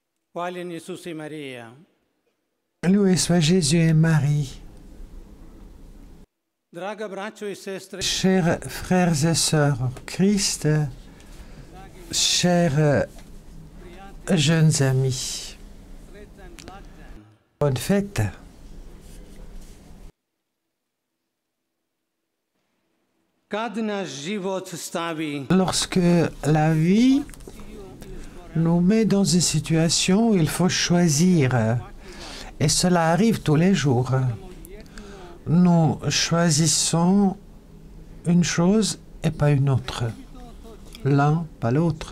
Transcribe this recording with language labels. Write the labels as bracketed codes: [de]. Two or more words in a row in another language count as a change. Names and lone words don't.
[hr] Hvaljen Isus i Marija. [fr] Loué soit Jésus et Marie. [hr] Draga braćo i sestre, [fr] Chers frères et sœurs en Christ, chers jeunes amis, bonne fête. [hr] kad naš život stavi [fr] Lorsque la vie nous met dans une situation où il faut choisir, et cela arrive tous les jours, nous choisissons une chose et pas une autre, l'un pas l'autre.